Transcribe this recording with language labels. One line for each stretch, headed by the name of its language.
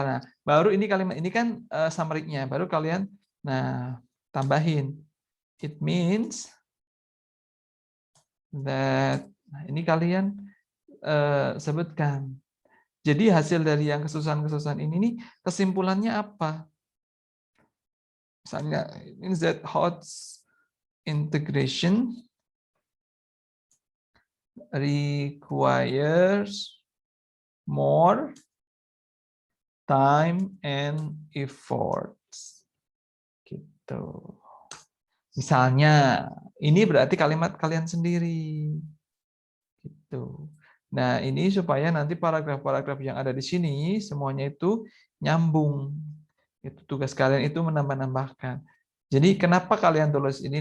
Indonesian: Nah, baru ini kalimat ini kan summary-nya. Baru kalian, tambahin.
English: It means that.
Indonesian: Nah, ini kalian sebutkan. Jadi hasil dari yang kesusahan-kesusahan ini nih, kesimpulannya apa? Misalnya,
English: it means that HOTS integration requires more time and efforts.
Indonesian: Gitu. Misalnya, ini berarti kalimat kalian sendiri. Gitu. Nah, ini supaya nanti paragraf-paragraf yang ada di sini semuanya itu nyambung. Itu tugas kalian itu menambah-nambahkan. Jadi kenapa kalian tulis ini?